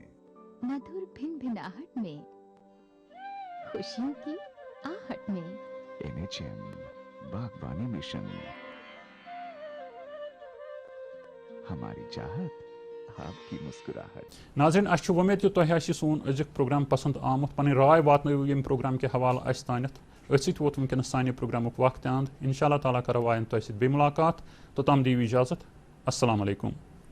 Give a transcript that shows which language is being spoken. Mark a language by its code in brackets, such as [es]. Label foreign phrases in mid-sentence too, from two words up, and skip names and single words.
[hi] मधुर भिनभिनाहट में, खुशियों की आहट में। NHM बागवानी मिशन, हमारी चाहत आपकी मुस्कुराहट। [ks] नाज़रीन, अच्छी उम्मीद कि तुम सोन अजुक प्रोग्राम पसंद आमुत, पन राय वातनयु यम प्रोग्राम के हवाले अस तानत। अत वोत वनकस साने प्रोग्रामुक वक्त अंद। [ar] إن شاء الله تعالى [ks] करो आयन तुम सत बे मुलाकात, तोताम दीव इजाजत। [ar] السلام علیکم.